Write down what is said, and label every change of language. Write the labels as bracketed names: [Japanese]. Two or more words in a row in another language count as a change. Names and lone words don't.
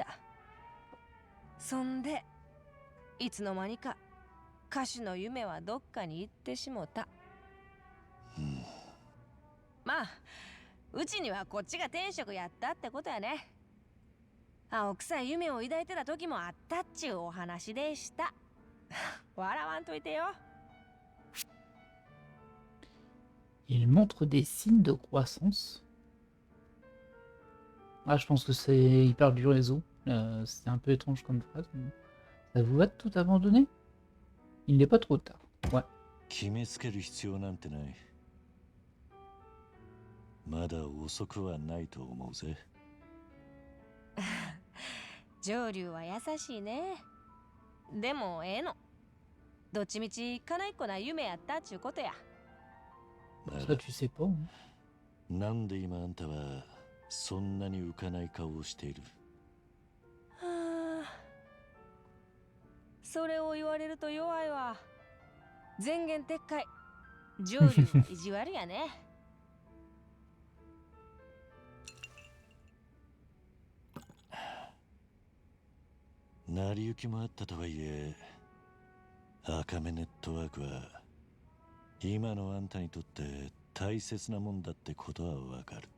[Japanese] そんでいつの間にか歌手の夢はどっかに行ってしもた。まあうちにはこっちが天職やったってことやね。青臭い夢を抱いてた時もあったっちゅうお話でした。笑わんといてよ。 [French] Il montre des signes de croissance. Ah, je pense que c'est. Il parle du réseau. C'est un peu étrange comme phrase. Mais ça vous va de tout abandonner? Il n'est pas trop tard. Ouais. [Japanese] 決めつける必要なんてない。まだ遅くはないと思うぜ。上流は優しいね。でもええの。どっちみちかないっこな夢やったっちゅうことや。 [French] Ça, tu sais pas. Hein. [Japanese] なんで今あんたはそんなに浮かない顔をしている？はあ、それを言われると弱いわ。前言撤回。上流は意地悪やね。成り行きもあったとはいえ、赤目ネットワークは今のあんたにとって大切なもんだってことはわかる。